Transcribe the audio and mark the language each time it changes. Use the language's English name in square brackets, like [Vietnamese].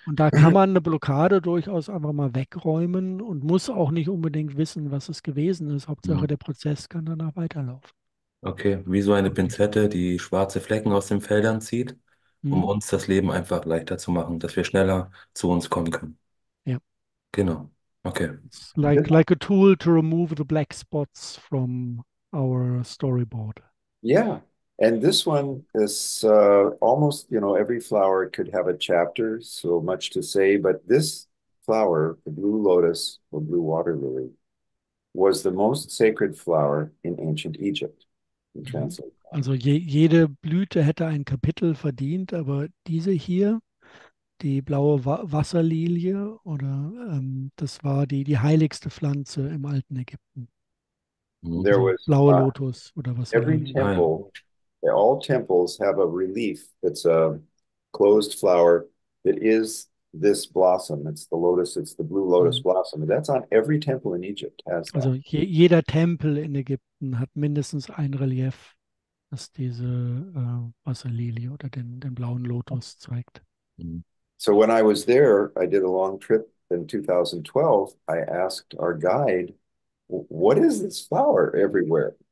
[German] Und da kann man eine Blockade durchaus einfach mal wegräumen und muss auch nicht unbedingt wissen, was es gewesen ist. Hauptsache, Mhm. der Prozess kann danach weiterlaufen. Okay, wie so eine Okay. Pinzette, die schwarze Flecken aus den Feldern zieht, um Mhm. uns das Leben einfach leichter zu machen, dass wir schneller zu uns kommen können. Ja. Genau. Okay. [English] It's This, like a tool to remove the black spots from our storyboard. yeah. And this one is almost, every flower could have a chapter, so much to say. But this flower, the blue lotus or blue water lily, was the most sacred flower in ancient Egypt. In Mhm. translate. [German] Also jede Blüte hätte ein Kapitel verdient, aber diese hier, die blaue Wasserlilie, oder das war die heiligste Pflanze im alten Ägypten. Mhm. [English] There [German] Also [English] was [German] blaue Lotus oder [English] every [German] Wasserlilie. Ah, ja. [English] temple, all temples have a relief that's a closed flower that is this blossom. It's the lotus, it's the blue lotus Mhm. blossom. That's on every temple in Egypt has that. [German] Also jeder Tempel in Ägypten hat mindestens ein Relief, das diese Wasserlilie oder den blauen Lotus zeigt. Mhm. [English] So when I was there, I did a long trip in 2012. I asked our guide, what is this flower everywhere?